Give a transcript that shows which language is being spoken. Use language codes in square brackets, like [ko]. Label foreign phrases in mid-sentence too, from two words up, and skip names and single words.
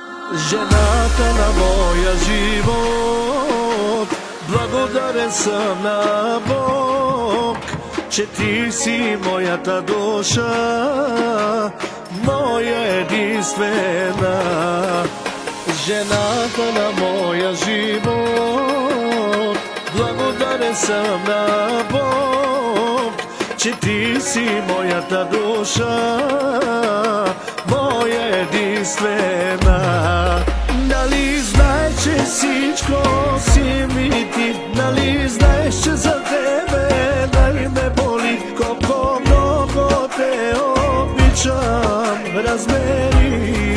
[mk] Жената на моја живот, [bg] благодарен [mk] сам на Бог, [bg] че ти си моята душа, моя единствена. [mk] Жената на моја живот, [bg] благодарен [mk] сам на Бог, [bg] че ти си моята душа, моя единствена. Нали знаеш, че всичко си ми ти, нали знаеш, че за тебе нали ме боли, колко много те обичам, разбери.